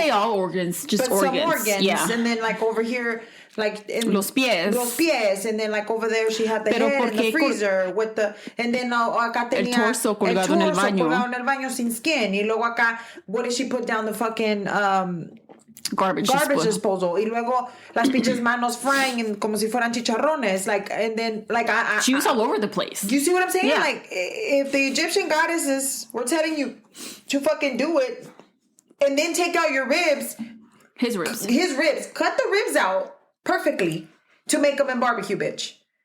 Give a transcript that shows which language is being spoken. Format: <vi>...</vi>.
<en>say all organs, just but organs. some organs. Yeah. And then, like, over here... Like in</en> <es>Los pies.</es> <en>And then like over there she had the head in the freezer with the, and then</en> <es>acá tenía el torso colgado en el baño sin skin. Y luego acá,</es> <en>what did she put down the fucking garbage disposal?</en> <es>Y luego las pinches manos frying and como si fueran chicharrones.</es> <en>Like, and then like she was all over the place. You see what I'm saying? Yeah. Like, if the Egyptian goddesses were telling you to fucking do it, and then take out your ribs, his ribs, cut the ribs out perfectly to make them in barbecue, bitch.</en>